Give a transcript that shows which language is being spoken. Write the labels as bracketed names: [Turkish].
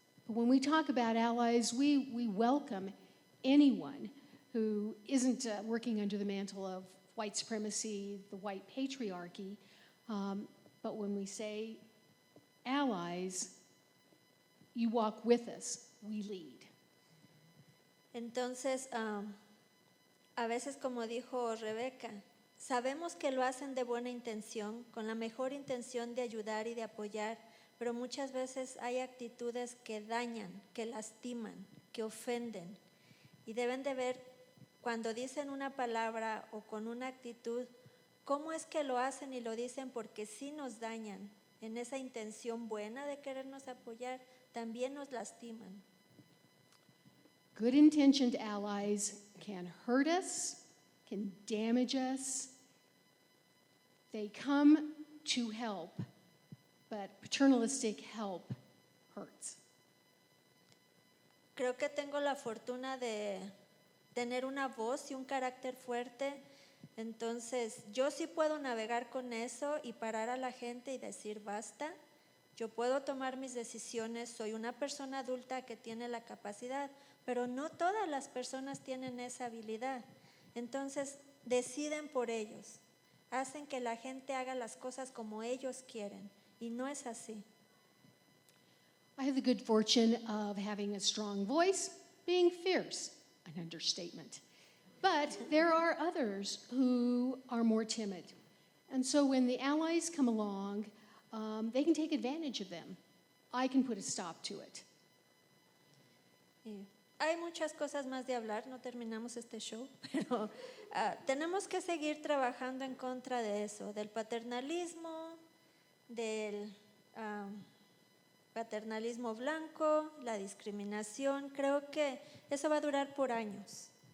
[English] But when we talk about allies, we welcome anyone who isn't working under the mantle of white supremacy, the white patriarchy, but when we say allies, you walk with us, we lead. [Spanish] Entonces, a veces, como dijo Rebeca, sabemos que lo hacen de buena intención, con la mejor intención de ayudar y de apoyar, pero muchas veces hay actitudes que dañan, que lastiman, que ofenden, y deben de ver cuando dicen una palabra o con una actitud, cómo es que lo hacen y lo dicen porque sí nos dañan. En esa intención buena de querernos apoyar, también nos lastiman. [English] Good-intentioned allies can hurt us, can damage us. They come to help, but paternalistic help hurts. [Spanish] Creo que tengo la fortuna de tener una voz y un carácter fuerte, entonces yo sí puedo navegar con eso y parar a la gente y decir basta. Yo puedo tomar mis decisiones, soy una persona adulta que tiene la capacidad, pero no todas las personas tienen esa habilidad. Entonces deciden por ellos, hacen que la gente haga las cosas como ellos quieren, y no es así. [English] I have the good fortune of having a strong voice, being fierce, an understatement. But there are others who are more timid. And so when the allies come along, they can take advantage of them. I can put a stop to it. [Spanish] Hay muchas cosas más de hablar, no terminamos este show, pero tenemos que seguir trabajando en contra de eso, del paternalismo, del paternalismo blanco, la discriminación. Creo que eso va a durar por años.